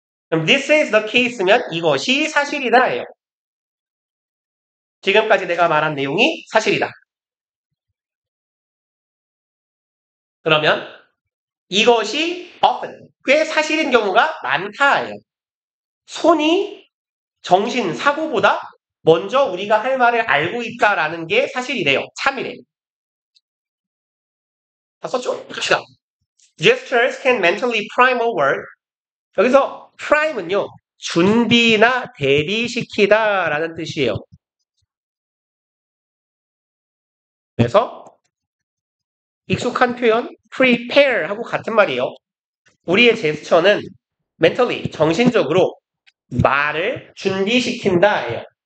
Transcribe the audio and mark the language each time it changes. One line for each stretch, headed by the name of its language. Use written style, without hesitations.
Korean: 그럼
English: this is the case
Korean: 면 이것이 사실이다 예요. 지금까지 내가 말한 내용이 사실이다. 그러면 이것이 often, 꽤 사실인 경우가 많다예요. 손이 정신, 사고보다 먼저 우리가 할 말을 알고 있다라는 게 사실이래요. 참이래요. 다 썼죠? 갑시다.
English: Gestures can mentally prime a word.
Korean: 여기서 prime은요. 준비나 대비시키다 라는 뜻이에요. 그래서 익숙한 표현 prepare 하고 같은 말이에요. 우리의 제스처는 mentally, 정신적으로 말을 준비시킨다예요.